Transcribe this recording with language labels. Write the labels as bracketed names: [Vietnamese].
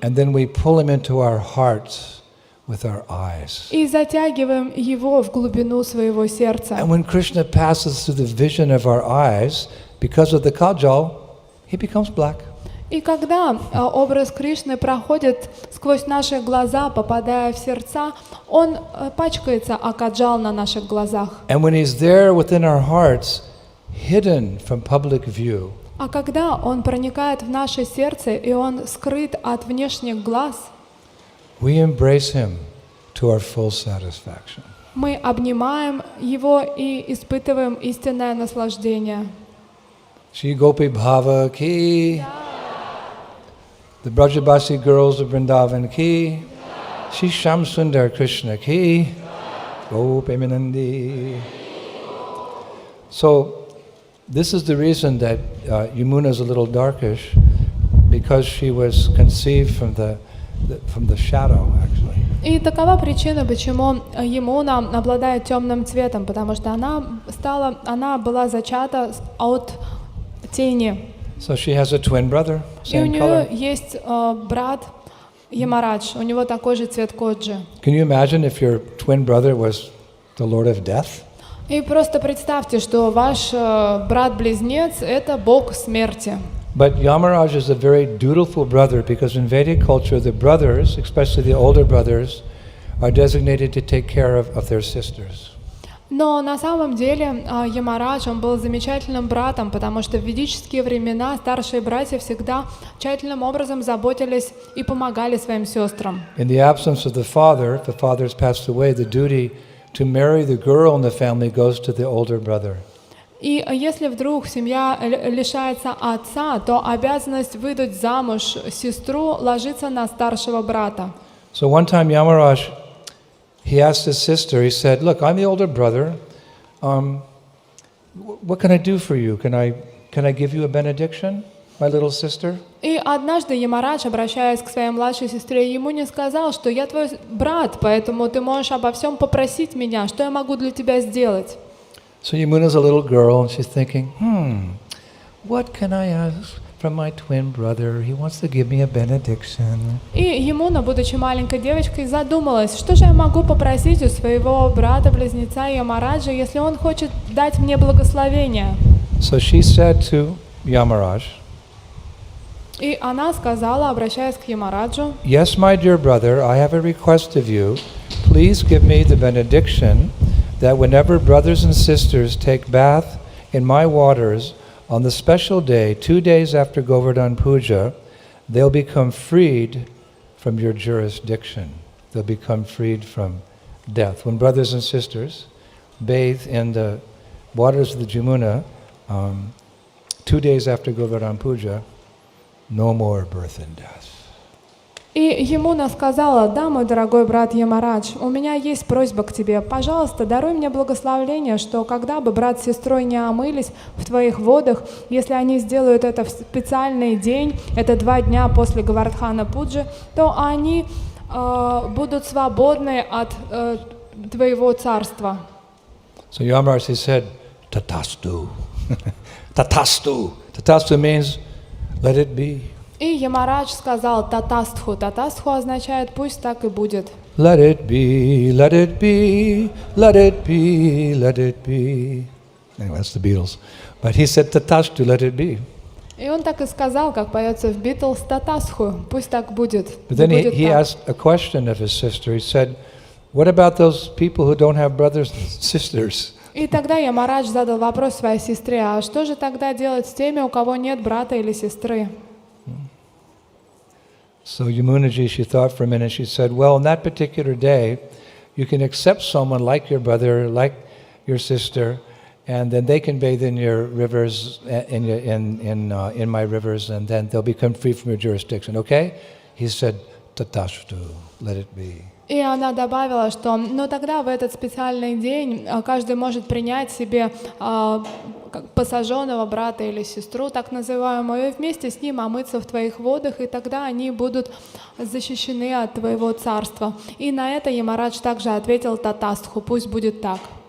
[English] And then we pull him into our hearts with our eyes. [Russian] И затягиваем его в глубину своего сердца. [English] And when Krishna passes through the vision of our eyes, because of the kajal, he becomes black. [Russian] И когда образ Кришны проходит сквозь наши глаза, попадая в сердца, он пачкается о каджал на наших глазах. [English] And when he's there within our hearts, hidden from public view, [Russian] А когда он проникает в наше сердце, и он скрыт от внешних глаз, [English] we embrace him to our full satisfaction. [Russian] мы обнимаем его и испытываем истинное наслаждение. [English] Shri Gopi Bhava ki, the Brajabasi girls of Vrindavan ki, Shri Sham Sundar Krishna ki, Gopi Minandi. So this is the reason that Yamuna is a little darkish, because she was conceived from the shadow, actually. [Russian] И такова причина, почему Ямуна обладает темным цветом, потому что она была зачата от тени. [English] So she has a twin brother, [Russian] И у [English] same [Russian] нее [English] color. [Russian] есть брат Ямарадж, у него такой же цвет коджи. [English] Can you imagine if your twin brother was the Lord of Death? [Russian] И просто представьте, что ваш брат-близнец — это бог смерти. [English] But Yamaraj is a very dutiful brother, because in Vedic culture the brothers, especially the older brothers, are designated to take care of their sisters. [Russian] Но на самом деле Ямарадж, он был замечательным братом, потому что в ведические времена старшие братья всегда тщательным образом заботились и помогали своим сестрам. [English] In the absence of the father, if the father has passed away, the duty to marry the girl in the family goes to the older brother. [Russian] И если вдруг семья лишается отца, то обязанность выдать замуж сестру ложится на старшего брата. [English] So one time Yamaraj, he asked his sister, he said, look, I'm the older brother, what can I do for you? Can I give you a benediction, my little sister? [Russian] И однажды Ямарадж, обращаясь к своей младшей сестре, ему не сказал, что я твой брат, поэтому ты можешь обо всем попросить меня, что я могу для тебя сделать. [English] So Yamuna's a little girl, and she's thinking, what can I ask from my twin brother? He wants to give me a benediction. [Russian] И Ямуна, будучи маленькой девочкой, задумалась, что же я могу попросить у своего брата-близнеца Ямараджа, если он хочет дать мне благословение. [English] So she said to Yamaraj, [Russian] И она сказала, обращаясь к Ямараджу: [English] yes, my dear brother, I have a request of you. Please give me the benediction that whenever brothers and sisters take bath in my waters on the special day, 2 days after Govardhan Puja, they'll become freed from your jurisdiction. They'll become freed from death. When brothers and sisters bathe in the waters of the Jamuna 2 days after Govardhan Puja, no more birth and death. [Russian] И Ямуна сказала: да, мой дорогой брат Ямарадж, у меня есть просьба к тебе. Пожалуйста, даруй мне благословение, что когда бы брат с сестрой не омылись в твоих водах, если они сделают это в специальный день, это 2 дня после Говардхана Пуджи, то они будут свободны от твоего царства. [English] So Yamaraj said, Tatastu. Tatastu. Tatastu means, let it be. [Russian] И Ямарадж сказал татастху. Татастху означает «пусть так и будет». [English] Let it be, let it be, let it be, let it be. Anyway, that's the Beatles. But he said, Tatastu, let it be. [Russian] И он так и сказал, как поется в Битлз, татастху, пусть так будет. [English] But then [Russian] Будет [English] he [Russian] так. [English] asked a question of his sister. He said, what about those people who don't have brothers and sisters? [Russian] И тогда Ямарадж задал вопрос своей сестре, а что же тогда делать с теми, у кого нет брата или сестры? [English] So Yamunaji, she thought for a minute, she said, well, on that particular day, you can accept someone like your brother, like your sister, and then they can bathe in your rivers, in my rivers, and then they'll become free from your jurisdiction, okay? He said, Tatashtu, let it be. [Russian] И она добавила, что тогда в этот специальный день каждый может принять себе посаженного брата или сестру, так называемую, и вместе с ним омыться в твоих водах, и тогда они будут защищены от твоего царства. И на это Ямарадж также ответил татастху, пусть будет так.